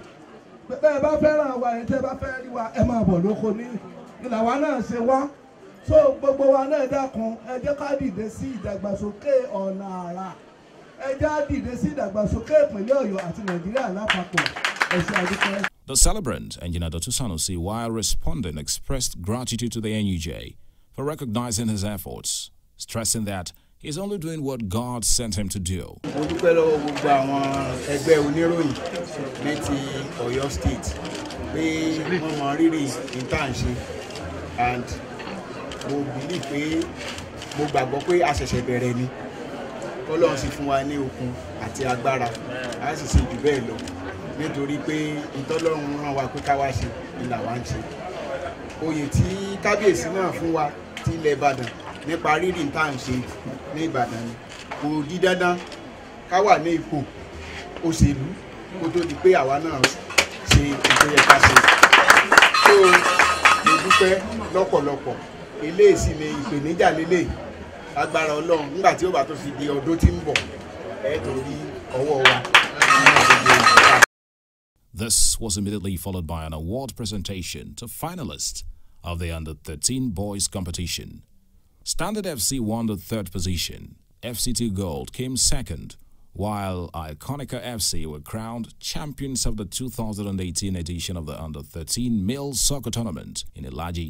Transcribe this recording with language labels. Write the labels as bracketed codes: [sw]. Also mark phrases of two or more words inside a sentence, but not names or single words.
[yo] Bẹ́ẹ̀ bá fẹ́ràn wa ẹ̀yin tẹ́ bá fẹ́ rí wa ẹ máa bọ̀ lóko ní ìlàwá náà ṣe wá. So gbogbo wa náà dákun ẹ jẹ́ ká dìde sí ìdàgbàsókè ọ̀nà àrà. Ẹ jẹ́ á dìde sí ìdàgbàsókè ìpínlẹ̀ Ọ̀yọ́ àti Nàìjíríà lápapọ̀. Ẹ ṣé àdúpẹ́. [en] The celebrant, Engineer Dotun Sanusi, while responding, expressed gratitude to the NUJ for recognizing his efforts, stressing that he's only doing what God sent him to do. [yo] Mo dúpẹ́ lọ́wọ́ gbogbo àwọn ẹgbẹ́ oníròyìn ní ti Ọ̀yọ́ State pé wọ́n mọ rírì ìtànṣe and mo believe pé mo gbàgbọ́ pé a ṣẹ̀ṣẹ̀ bẹ̀rẹ̀ ni Ọlọ́run sì fún wa ní okun àti agbára a sì ṣe jù bẹ́ẹ̀ lọ nítorí pé ìtọ́lọ́run rán wa pé ká wá ṣe ìlà wa ń ṣe. Oyè tí kábíyèsí náà fún wa ti ilẹ̀ Ìbàdàn nípa rírì ìtànṣe ní Ìbàdàn ni kò di dandan ká wà ní ipò òṣèlú kó tó di pé àwa náà ṣe ètò yẹ ká ṣe. So dúpẹ́ lọ́pọ̀lọpọ̀ ilé ìsìn ní ìpèníjà lélẹ̀ agbára Ọlọ́run nígbà tí ó bá tó fi di ọdún tí ń bọ̀ ẹ torí ọwọ́ wa. [en] This was immediately followed by an award presentation to finalists of the Under-13 boys competition. Standard FC won the 3rd position. FCT Gold came 2nd, while Iconica FC were crowned champions of the 2018 edition of the Under-13 male soccer tournament in Ilaji.